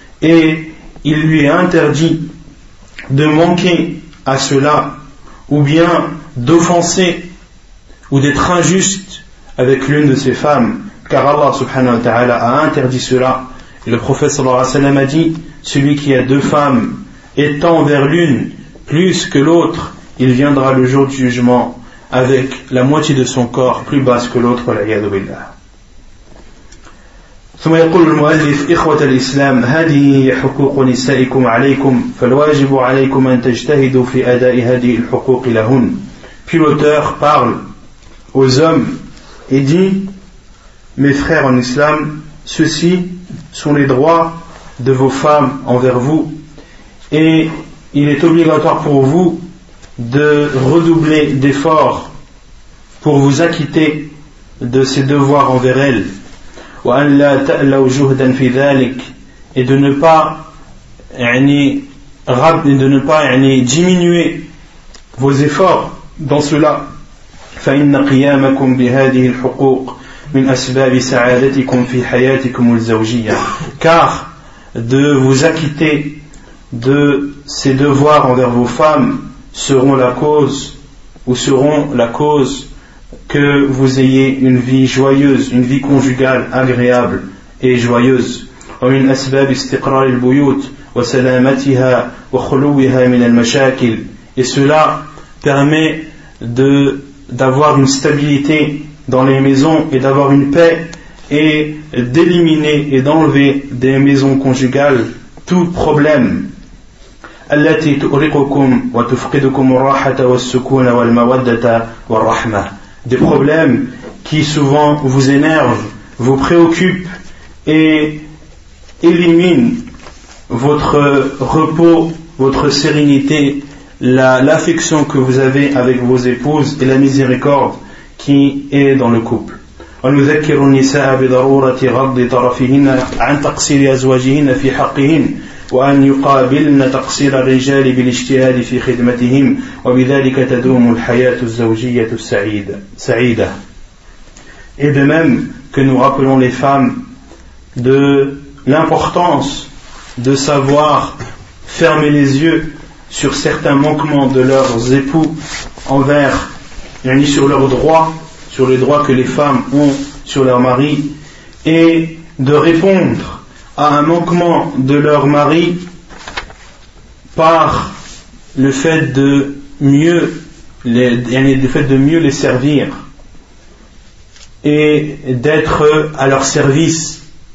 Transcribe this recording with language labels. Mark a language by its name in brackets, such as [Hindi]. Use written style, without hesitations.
[French] Et il lui est interdit de manquer à cela, ou bien d'offenser, ou d'être injuste avec l'une de ses femmes, car Allah [Arabic] subhanahu wa ta'ala [French] a interdit cela. Et le prophète [Arabic] sallallahu alayhi wa sallam [French] a dit, celui qui a deux femmes étant vers l'une plus que l'autre, il viendra le jour du jugement avec la moitié de son corps plus basse que l'autre, [Arabic] l'ayadu billah. ثم يقول المؤلف إخوة الإسلام هذه حقوق نسائكم عليكم فالواجب عليكم أن تجتهدوا في أداء هذه الحقوق لهن. [French] Puis l'auteur parle aux hommes et dit, mes frères en islam, ceux-ci sont les droits de vos femmes envers vous, et il est obligatoire pour vous de redoubler d'efforts pour vous acquitter de ses devoirs envers elle, et de ne pas de ne pas diminuer vos efforts dans cela. [Arabic] فَإِنَّ قِيَامَكُمْ بِهَذِهِ الْحُقُوقِ مِنْ أَسْبَابِ سَعَادَتِكُمْ فِي حَيَاتِكُمُ الزَّوْجِيَّةِ. [French] Car de vous acquitter de ces devoirs envers vos femmes seront la cause, ou seront la cause que vous ayez une vie joyeuse, une vie conjugale agréable et joyeuse. [Arabic] ومن أسباب استقرار البيوت وسلامتها وخلوها من المشاكل. [French] Et cela permet d'avoir une stabilité dans les maisons et d'avoir une paix et d'éliminer et d'enlever des maisons conjugales tout problème. [Arabic] التي تؤرقكم وتفقدكم الراحة والسكون والمودة والرحمة. [French] Des problèmes qui souvent vous énervent, vous préoccupent et éliminent votre repos, votre sérénité, l'affection que vous avez avec vos épouses et la miséricorde qui est dans le couple. [Arabic] ونذكر النساء بضرورة غض طرفهن عن تقصير أزواجهن في حقهن وأن يقابلن تقصير الرجال بالاجتهاد في خدمتهم وبذلك تدوم الحياة الزوجية السعيدة. [French] Et de même que nous rappelons les femmes de l'importance de savoir fermer les yeux sur certains manquements de leurs époux envers, yani sur leurs droits, sur les droits que les femmes ont sur leur mari, et de répondre à un manquement de leur mari par le fait de mieux les servir et d'être à leur service.